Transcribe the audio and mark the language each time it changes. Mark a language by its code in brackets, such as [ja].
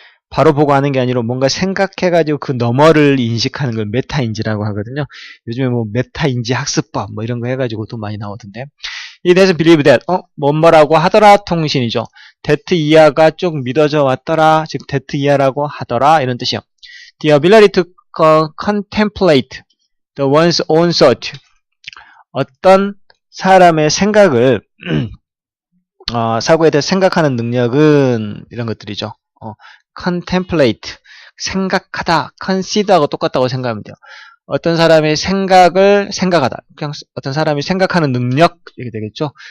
[ko] 바로 보고 하는 게 아니라 뭔가 생각해가지고 그 너머를 인식하는 걸 메타인지라고 하거든요. 요즘에 뭐 메타인지 학습법 뭐 이런 거 해가지고 또 많이 나오던데. 이 대해서 [en] believe that [ko] 뭐라고 하더라 통신이죠. that 이하가 쭉 믿어져 왔더라. 즉 that 이하라고 하더라 이런 뜻이요. [en] The ability to contemplate the one's own thought. [ko] 어떤 사람의 생각을 사고에 대해 생각하는 능력은 이런 것들이죠. contemplate 생각하다, consider하고 똑같다고 생각하면 돼요. 어떤 사람의 생각을 생각하다. 그냥 어떤 사람이 생각하는 능력 이렇게 되겠죠.